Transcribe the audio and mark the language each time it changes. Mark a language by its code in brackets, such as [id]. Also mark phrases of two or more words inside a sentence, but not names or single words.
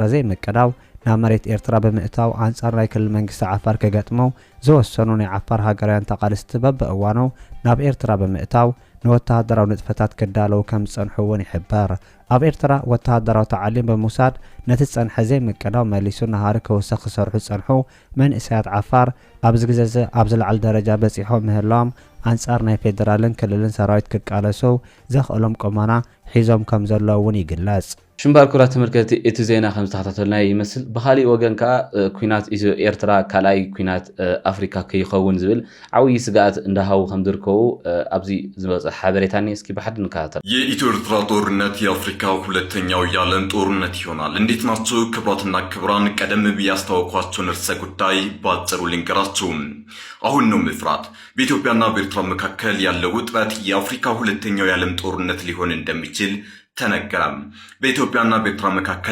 [ti] ዘይምቅዳው ናብ መሬት ኤርትራ ብምእታው አንጻር ናይ ክልል መንግስቲ ዓፋር ከገጥመው ዝወሰኑ ናይ ዓፋር ሃገራውያን ተቃልስቲ በብእዋኑ ናብ ኤርትራ ብምእታው ንወተሃደራዊ ንጥፈታት ክዳለው ከም ዝጸንሑውን ይሕበር ኣብ ኤርትራ ወተሃደራዊ ተዓሊም ብምውሳድ ነቲ ጸንሐ ዘይምቅዳው መሊሱ ናሃሪ ክውሰኽ ክሰርሑ ዝጸንሑ መንእሰያት ዓፋር ኣብዚ ግዜ ኣብ ዝለዓለ ደረጃ በፂሖም ምህላዎም አንጻር ናይ ፌደራልን ክልልን ሰራዊት ክቃለሱ ዘኽእሎም ቁመና ሒዞም ከም ዘለዉ እውን ይግለጽ ሽምባር ኩራት ተመልከቲ እቲ ዜና ከም ዝተኸታተልና ይመስል ብኻሊእ ወገን ከዓ ኩናት ኤርትራ ካልኣይ ኩናት ኣፍሪካ ከይኸውን ዝብል ዓብዪ ስጋኣት እንዳሃቡ ከም ዝርከቡ ኣብዚ ዝበፅሕ ሓበሬታ እስኪ ብሓደ ንከታተል [am] የኢትዮ ኤርትራ ጦርነት የአፍሪካ ሁለተኛው የዓለም ጦርነት ይሆናል እንዴት ናቸው ክቡራትና ክቡራን ቀደም ብዬ ያስታወኳቸውን ርዕሰ ጉዳይ ባጭሩ ልንገራችሁ አሁን ነው መፍራት በኢትዮጵያና በኤርትራ መካከል ያለው ውጥረት የአፍሪካ ሁለተኛው የዓለም ጦርነት ሊሆን እንደሚችል ተነገረም በኢትዮጵያና በኤርትራ መካከል